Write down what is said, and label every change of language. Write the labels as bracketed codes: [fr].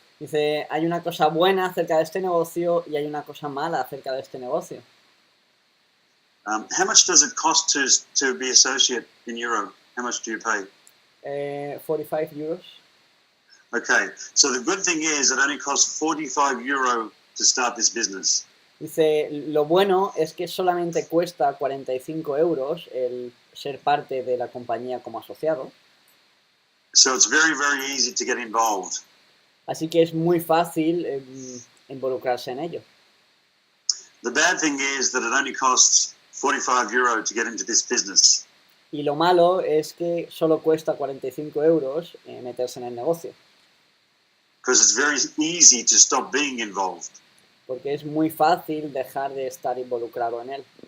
[es] Dice, hay una cosa buena acerca de este negocio y hay una cosa mala acerca de este negocio. [en] How much does it cost to be associate in Euro? How much do you pay? 45 euros. Okay, so the good thing is it only costs 45 euro to start this business. [es] Dice, lo bueno es que solamente cuesta 45 euros el ser parte de la compañía como asociado. [en] So it's very, very easy to get involved. [es] Así que es muy fácil involucrarse en ello. [en] The bad thing is that it only costs 45 euro to get into this business. [es] Y lo malo es que solo cuesta 45 euros meterse en el negocio, [en] because it's very easy to stop being involved. [es] porque es muy fácil dejar de estar involucrado en él.